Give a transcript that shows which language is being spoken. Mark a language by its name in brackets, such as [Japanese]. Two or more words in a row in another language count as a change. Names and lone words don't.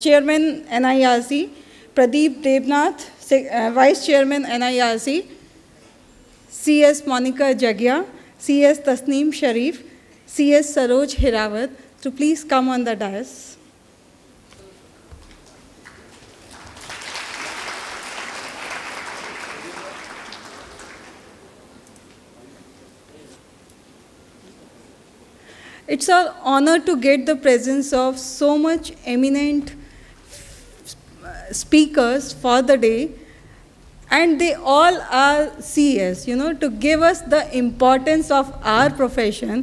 [English] Chairman NIRC, Pradeep Devnath, Vice Chairman NIRC, CS Monica Jagia, CS Tasneem Sharif, CS Saroj Hirawat, to please come on the dais. It's an honor to get the presence of so much eminent speakers for the day, and they all are CS, to give us the importance of our profession.